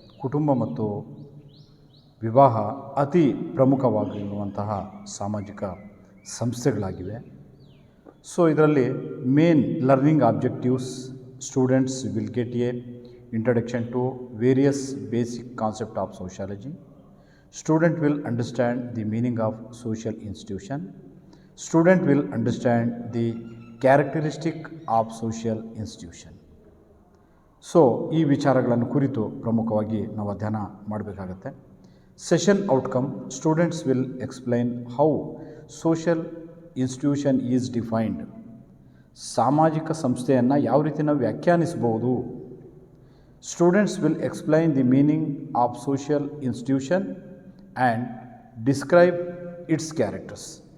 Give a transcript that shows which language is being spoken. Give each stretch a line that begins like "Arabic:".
Kannada: ಕುಟುಂಬ ಮತ್ತು ವಿವಾಹ ಅತಿ ಪ್ರಮುಖವಾಗಿರುವಂತಹ ಸಾಮಾಜಿಕ ಸಂಸ್ಥೆಗಳಾಗಿವೆ.
English: so
Kannada: ಇದರಲ್ಲಿ
English: Main learning objectives: students will get a introduction to various basic concept of sociology. Student will understand the meaning of social institution. Student will understand the characteristic of social institution.
Kannada: So ಈ ವಿಚಾರಗಳನ್ನು ಕುರಿತು ಪ್ರಮುಖವಾಗಿ ನಾವು ಅಧ್ಯಯನ ಮಾಡಬೇಕಾಗತ್ತೆ.
English: Session outcome: students will explain how social institution is defined.
Kannada: ಸಾಮಾಜಿಕ ಸಂಸ್ಥೆಯನ್ನು ಯಾವ ರೀತಿ ನಾವು ವ್ಯಾಖ್ಯಾನಿಸ್ಬೋದು.
English: Students will explain the meaning of social institution and describe its characters.